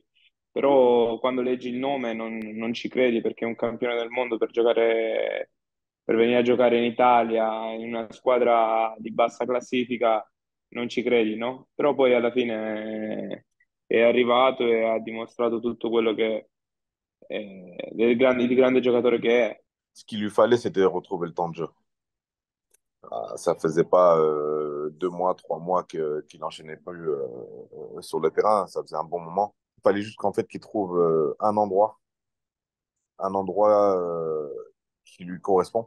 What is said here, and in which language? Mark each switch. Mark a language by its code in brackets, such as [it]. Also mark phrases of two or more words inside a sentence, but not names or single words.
[it] Però quando leggi il nome non ci credi perché è un campione del mondo per venire a giocare in Italia, in una squadra di bassa classifica, non ci credi, no? Però poi alla fine è arrivato e ha dimostrato tutto quello che di grande giocatore che è. [fr] Ce qu'il lui fallait, c'était retrouver le temps de jeu. Ça faisait pas 2 mois, 3 mois qu'il n'enchaînait plus sur le terrain. Ça faisait un bon moment. Il fallait juste qu'en fait qu'il trouve un endroit qui lui correspond.